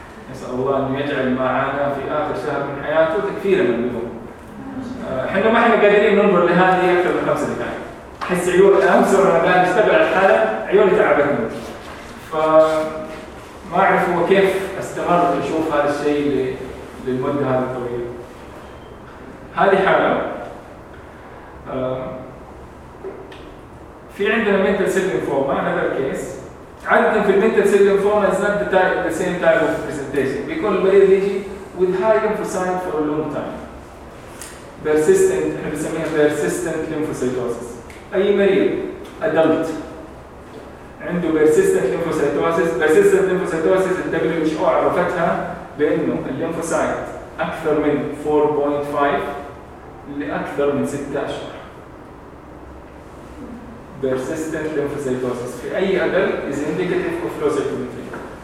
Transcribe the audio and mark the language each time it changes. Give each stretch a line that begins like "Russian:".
Arabic: نسأل الله أن يجعل ما عانى في آخر شهر من حياته تكفيرا من اليوم. احنا ما احنا قادرين ننظر لهذه أكثر من 5 دقائق حس عيون أمس وأنا قاعد أتابع الحالة عيوني تعبتني فما أعرف هو كيف استمر أشوف هذا الشيء للمدة هذه الطويلة. هذه حالة في عندنا
English: mental cell lymphoma another case.
Arabic: عادة في
English: mental cell lymphoma is not the same type of presentation.
Arabic: بيكون المريض يجي
English: with high lymphocyte for a long time persistent
Arabic: احنا بنسميها
English: persistent lymphocytosis.
Arabic: اي مريض ادلت عنده persistent lymphocytosis persistent lymphocytosis ال WHO عرفتها بانه الليمفوسايت اكثر من 4.5 لاكثر من 6 اشهر persistent lymphocytosis في اي ادلت
English: is indicative of leukemia.